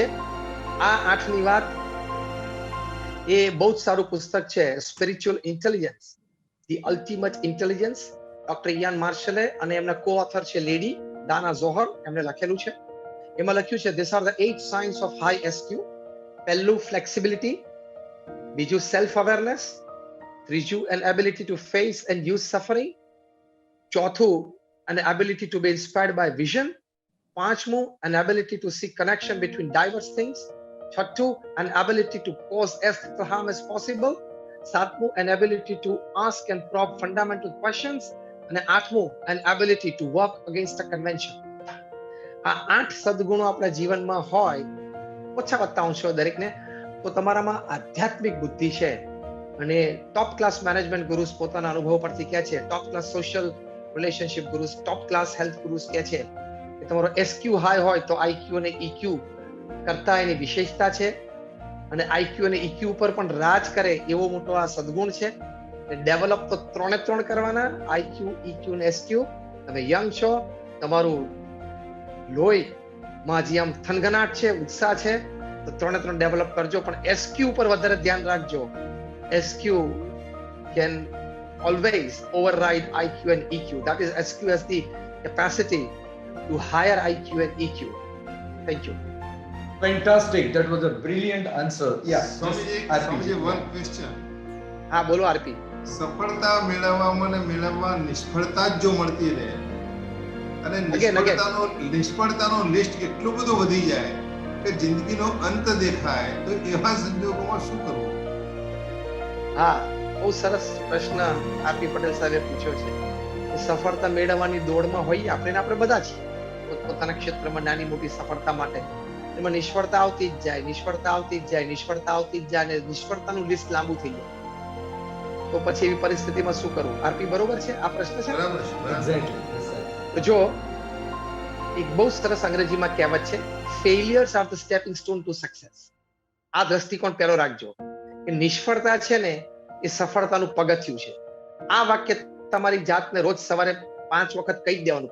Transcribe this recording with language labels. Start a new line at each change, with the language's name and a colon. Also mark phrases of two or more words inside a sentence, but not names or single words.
Gujarati: આ 8ની વાત એ બહુ જ સારું પુસ્તક છે સ્પિરિચ્યુઅલ ઇન્ટેલિજન્સ, ધી અલ્ટિમેટ ઇન્ટેલિજન્સ, ડોક્ટર ઇયાન માર્શલે અને એમના કો-ઓથર છે લેડી દાના ઝોહર, એમણે લખેલું છે. એમાં લખ્યું છે
English: This are the 8 signs of high SQ. પહેલું ફ્લેક્સિબિલિટી, બીજું self awareness, ત્રીજું an ability to face and use suffering, ચોથું an ability to be inspired by vision, પાંચમું an ability to see connection between diverse things, છઠ્ઠું an ability to cause as little harm as possible, સાતમું an ability to ask and probe fundamental questions, અને આઠમું an ability to work against a convention.
Gujarati: આ 8 સદગુણો આપણા જીવનમાં હોય, ઓછા વત્તા અંશો દરેકને, તો તમારામાં આધ્યાત્મિક બુદ્ધિ છે અને
English: top class management gurus
Gujarati: પોતાના અનુભવ પરથી કહે છે,
English: top class social relationship gurus, top class health gurus
Gujarati: કહે છે કે તમારો એસક્યુ હાઈ હોય તો આઈક્યુ અને ઈક્યુ કરતા એની વિશેષતા છે, અને આઈક્યુ અને ઈક્યુ ઉપર પણ રાજ કરે એવો મોટો આ સદગુણ છે. ડેવલપ તો 3 કરવાના, આઈક્યુ, ઈક્યુ અને એસક્યુ. તમે યંગ છો, તમારું લોહીમાં હજી આમ થનગનાટ છે, ઉત્સાહ છે, તો 3 ડેવલપ કરજો, પણ એસક્યુ ઉપર વધારે ધ્યાન રાખજો.
English: એસક્યુ can always override IQ and EQ. That is, SQ has the capacity to higher IQ and EQ. Thank you. Fantastic. That was a brilliant answer. Yeah. સ્વામીજી, one question.
Gujarati: હા બોલો આરપી. સફળતા મેળવવા નિષ્ફળતા જ જો મળતી રહે અને નિષ્ફળતાનો લિસ્ટ એટલું બધું વધી જાય કે જિંદગીનો અંત દેખાય, તો એવા સંજોગોમાં શું કરવું? હા, બહુ સરસ પ્રશ્ન આરપી પટેલ સાહેબે પૂછ્યો છે. સફળતા મેળવવાની દોડમાં હોઈએ આપણે બધા છીએ, પોતાના ક્ષેત્રમાં નાની મોટી સફળતા માટે. એમાં નિષ્ફળતા આવતી જ જાય, નિષ્ફળતા આવતી જ જાય, નિષ્ફળતા આવતી જ જાય, અને નિષ્ફળતાનું લિસ્ટ લાંબુ થઈ જાય. તો પછી એવી પરિસ્થિતિમાં શું કરવું? આરપી બરોબર છે આ પ્રશ્ન છે? બરાબર છે,
English: Exactly. Yes, sir.
Gujarati: તો જો એક બહુ સરસ અંગ્રેજીમાં કહેવત છે,
English: failures are the stepping stone to success.
Gujarati: આ દ્રષ્ટિકોણ પહેલો રાખજો કે નિષ્ફળતા છે ને એ સફળતાનું પગથિયું છે. આ વાક્ય તમારી જાતને રોજ સવારે 5 વખત કહી દેવાનું.